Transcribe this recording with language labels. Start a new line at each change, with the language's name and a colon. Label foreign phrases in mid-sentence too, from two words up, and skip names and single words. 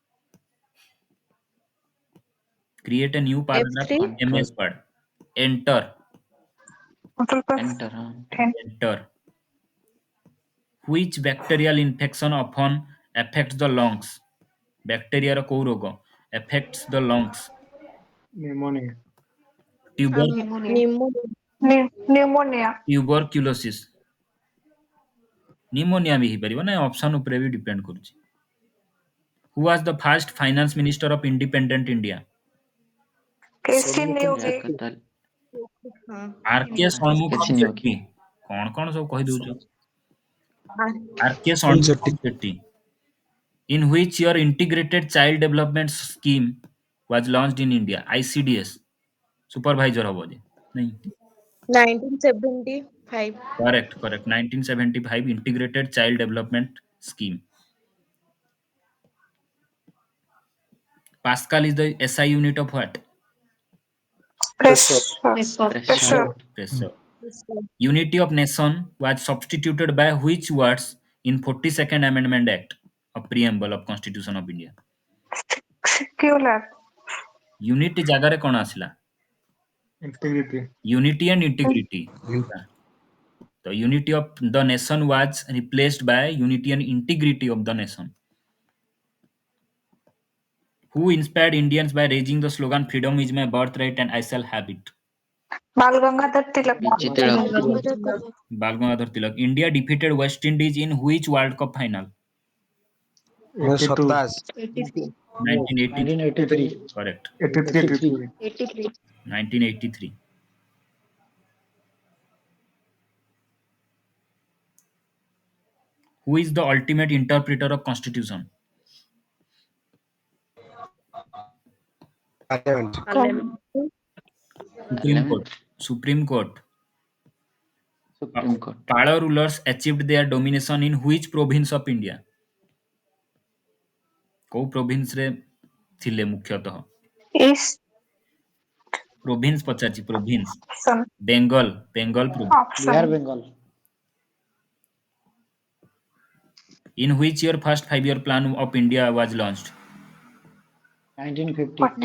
English: Create a new paragraph F3 in MS Word. Enter. enter Enter. Which bacterial infection often affects the lungs? Bacteria
Odia: ର କୋଉ ରୋଗ
English: affects the lungs? pneumonia pneumonia Tuberculosis. Pneumonia
Odia: ବି ହେଇପାରିବ ନା ଅପସନ ଉପରେ ବି ଡିପେଣ୍ଡ କରୁଛି.
English: Who was the first finance minister of independent India? Christine Newgate
Odia: ଜଗତାଲ R.K. ଷଣ୍ମୁଖମ କିଛି ନିଅ ସେଟ୍ଟି. କଣ ସବୁ କହିଦଉଛ? R.K.
English: Soni
Odia: ଷଣ୍ମୁଖମ ସେଟ୍ଟି.
English: In which year integrated child development scheme was launched in India? ICDS. Supervisor
Odia: ହବ ଯେ.
English: नहीं. 1975 Correct. 1975 integrated child development scheme. Pascal is the SI unit of what? pressure pressure Pressure. Unity of nation was substituted by which words in 42nd Amendment Act of Preamble of Constitution of India? secular
Odia: Unity ଜାଗାରେ କଣ ଆସିଲା?
English: integrity Unity and integrity. The unity of the nation was replaced by unity and integrity of the nation. Who inspired Indians by raising the slogan "Freedom is my birthright and I shall have it"? बाल गंगाधर तिलक. BG Tilak. Bal Gangadhar Tilak. India defeated West Indies in which World Cup final? 1927. 1983. Correct. 83. 1983. Who is the ultimate interpreter of Constitution? Parliament. Supreme Court. Supreme Court. Supreme Court. Pala rulers achieved their domination in which province of India?
Odia: କୋଉ province ରେ ଥିଲେ ମୁଖ୍ୟତଃ?
English: East.
Odia: Province ପଚାରିଛି province.
English: Some. Bengal province. Option. Bengal. In which year first 5-year plan of India was launched? 1950.